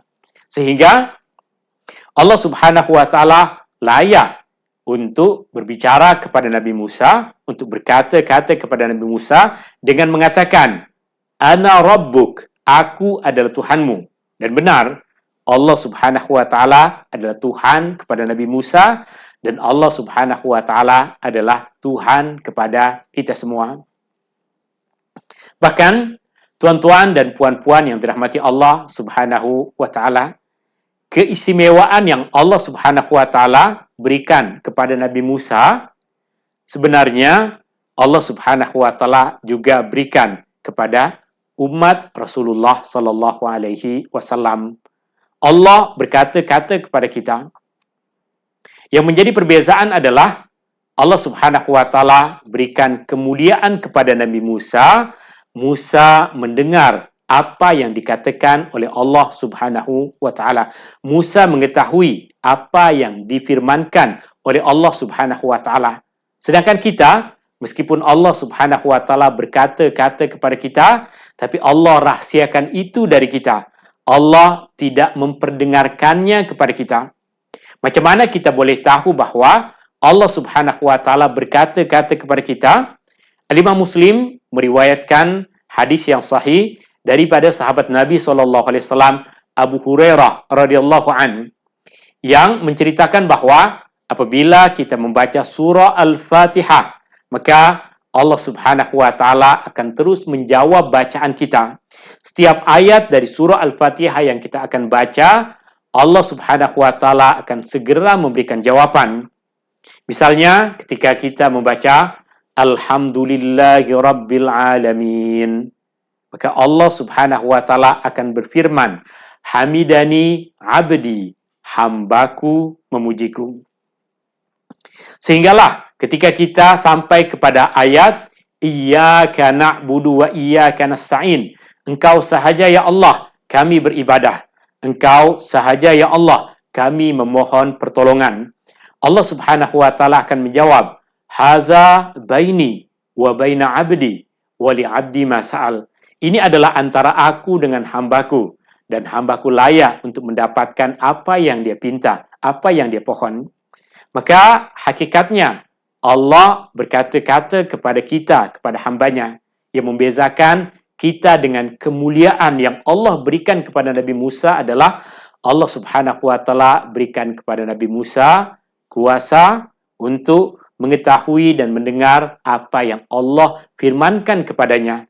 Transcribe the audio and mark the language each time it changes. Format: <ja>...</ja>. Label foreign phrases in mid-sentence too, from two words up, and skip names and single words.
<ms>Sehingga Allah</ms> <ar>سبحانه وتعالى</ar> <ms>layak untuk berbicara kepada Nabi Musa, untuk berkata-kata kepada Nabi Musa dengan mengatakan,</ms> <ar>"أنا ربك,"</ar> <ms>aku adalah Tuhanmu. Dan benar, Allah</ms> <ar>سبحانه وتعالى</ar> <ms>adalah Tuhan kepada Nabi Musa dan Allah</ms> <ar>سبحانه وتعالى</ar> <ms>adalah Tuhan kepada kita semua. Bahkan tuan-tuan dan puan-puan yang dirahmati Allah</ms> <ar>سبحانه وتعالى,</ar> <ms>keistimewaan yang Allah</ms> <ar>سبحانه وتعالى</ar> <ms>berikan kepada Nabi Musa sebenarnya Allah Subhanahu wa taala juga berikan kepada umat Rasulullah</ms> <ar>صلى الله عليه وسلم.</ar> <ms>Allah berkata-kata kepada kita. Yang menjadi perbezaan adalah Allah</ms> <ar>سبحانه وتعالى</ar> <ms>berikan kemuliaan kepada Nabi Musa. Musa mendengar apa yang dikatakan oleh Allah</ms> <ar>سبحانه وتعالى.</ar> <ms>Musa mengetahui apa yang difirmankan oleh Allah</ms> <ar>سبحانه وتعالى.</ar> <ms>Sedangkan kita, meskipun Allah</ms> <ar>سبحانه وتعالى</ar> <ms>berkata-kata kepada kita, tapi Allah rahsiakan itu dari kita. Allah tidak memperdengarkannya kepada kita. Macam mana kita boleh tahu bahawa Allah</ms> <ar>سبحانه وتعالى</ar> <ms>berkata-kata kepada kita? Al-Imam Muslim meriwayatkan hadis yang sahih daripada sahabat Nabi SAW Abu Hurairah</ms> <ar>رضي الله عن</ar> <ms>yang menceritakan bahawa apabila kita membaca surah Al-Fatihah, maka Allah</ms> <ar>سبحانه وتعالى</ar> <ms>akan terus menjawab bacaan kita. Setiap ayat dari surah Al-Fatihah yang kita akan baca, Allah</ms> <ar>سبحانه وتعالى</ar> <ms>akan segera memberikan jawaban. Misalnya ketika kita membaca</ms> <ar>الحمد لله رب العالمين,</ar> <ms>maka Allah</ms> <ar>سبحانه وتعالى</ar> <ms>akan berfirman,</ms> <ar>حمدني عبدي,</ar> <ms>hambaku memujiku. Sehinggalah ketika kita sampai kepada ayat</ms> <ar>إياك نعبد وإياك نستعين,</ar> <ms>Engkau sahaja</ms> <ar>يا الله</ar> <ms>kami beribadah, Engkau sahaja</ms> <ar>يا الله</ar> <ms>kami memohon pertolongan. Allah</ms> <ar>سبحانه وتعالى</ar> <ms>akan menjawab, Haza baini wa baina abdi wa li abdi ma sa'al. Ini adalah antara aku dengan hambaku, dan hambaku layak untuk mendapatkan apa yang dia pinta, apa yang dia pohon. Maka hakikatnya Allah berkata-kata kepada kita, kepada hambanya, yang membezakan kita dengan kemuliaan yang Allah berikan kepada Nabi Musa adalah Allah</ms> <ar>سبحانه وتعالى</ar> <ms>berikan kepada Nabi Musa kuasa untuk mengetahui dan mendengar apa yang Allah firmankan kepadanya.</ms>